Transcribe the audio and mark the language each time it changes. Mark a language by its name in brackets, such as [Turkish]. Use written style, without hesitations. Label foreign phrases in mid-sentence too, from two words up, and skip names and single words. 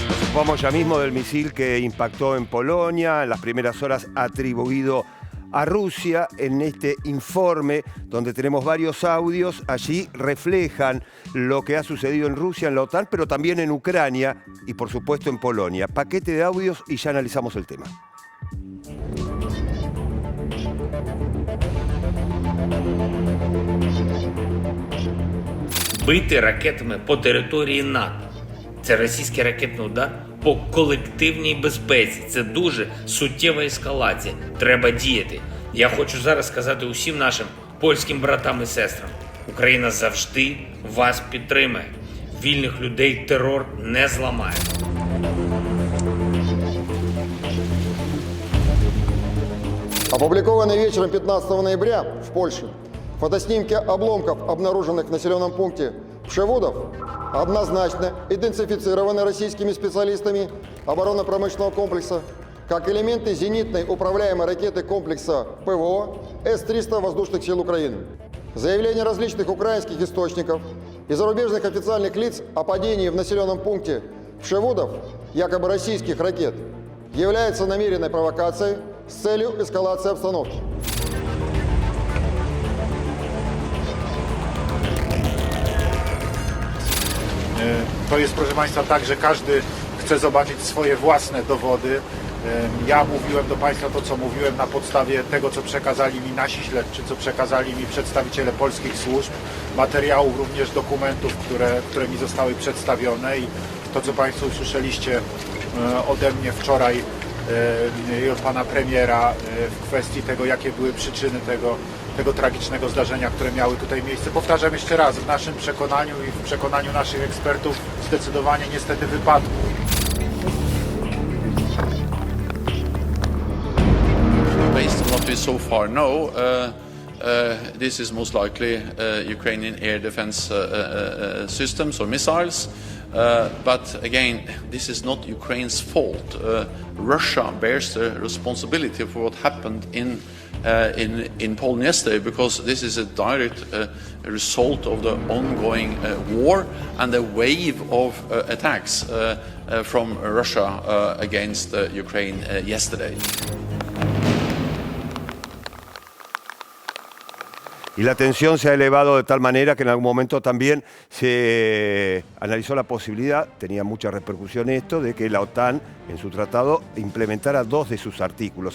[Spanish] Ocupamos ya mismo del misil que impactó en Polonia, en las primeras horas atribuido a Rusia. En este informe, donde tenemos varios audios, allí reflejan lo que ha sucedido en Rusia, en la OTAN, pero también en Ucrania y por supuesto en Polonia. Paquete de audios y ya analizamos el tema. [Ukrainian] Бити ракетами по території НАТО. Це російський ракетний удар по колективній безпеці. Це дуже суттєва ескалація. Треба діяти. Я хочу зараз сказати усім нашим польським братам і сестрам. Україна завжди вас підтримає. Вільних людей терор не зламає. [Russian] Опубликованные вечером 15 ноября в Польше фотоснимки обломков, обнаруженных в населенном пункте Пшевудов, однозначно идентифицированы российскими специалистами оборонно-промышленного комплекса как элементы зенитной управляемой ракеты комплекса ПВО С-300 воздушных сил Украины. Заявления различных украинских источников и зарубежных официальных лиц о падении в населенном пункте Пшевудов якобы российских ракет являются намеренной провокацией с целью эскалации обстановки. [Polish] To jest, proszę Państwa, tak, że każdy chce zobaczyć swoje własne dowody. Ja mówiłem do Państwa to, co mówiłem na podstawie tego, co przekazali mi nasi śledczy, co przekazali mi przedstawiciele polskich służb, materiałów, również dokumentów, które mi zostały przedstawione i to, co Państwo usłyszeliście ode mnie wczoraj i od Pana Premiera w kwestii tego, jakie były przyczyny tego tragicznego zdarzenia, które miały tutaj miejsce. Powtarzam jeszcze raz, w naszym przekonaniu i w przekonaniu naszych ekspertów zdecydowanie niestety wypadku. [English] Based on what we so far know, this is most likely Ukrainian air defense systems or missiles. But again, this is not Ukraine's fault. Russia bears the responsibility for what happened in Poland yesterday, because this is a direct result of the ongoing war and a wave of attacks from Russia against Ukraine yesterday. [Spanish] Y la tensión se ha elevado de tal manera que en algún momento también se analizó la posibilidad, tenía mucha repercusión esto, de que la OTAN en su tratado implementara 2 de sus artículos.